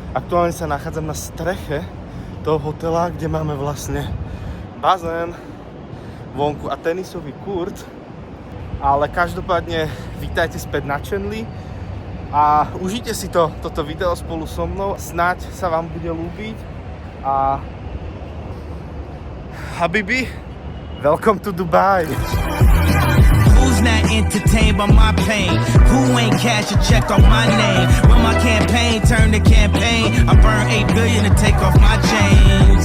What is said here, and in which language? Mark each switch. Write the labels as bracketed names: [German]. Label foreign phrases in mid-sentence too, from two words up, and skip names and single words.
[Slovak] Aktuálne sa nachádzam na streche toho hotela, kde máme vlastne bazén vonku a tenisový kurt. Ale každopádne vítajte späť na channeli a užite si toto video spolu so mnou. Snáď sa vám bude ľúbiť a Habibi, [English] welcome to Dubai. Who's not entertained by my pain? Who ain't cash a check on my name? When my campaign turned to campaign, I burned 8 billion to take off my chains.